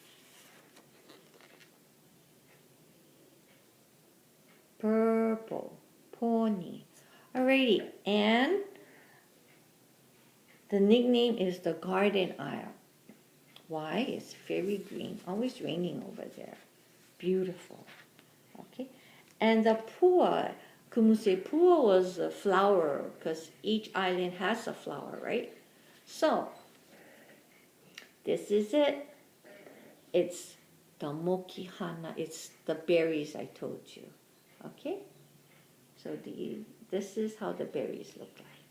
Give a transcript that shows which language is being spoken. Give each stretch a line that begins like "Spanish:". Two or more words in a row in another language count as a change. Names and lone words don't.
English: Purple, pony. Alrighty, and the nickname is the Garden Isle. Why? It's very green, always raining over there. Beautiful, okay. And the pua, Kumu say pua was a flower because each island has a flower, right? So, this is it. It's the mokihana, it's the berries I told you. Okay, so this is how the berries look like.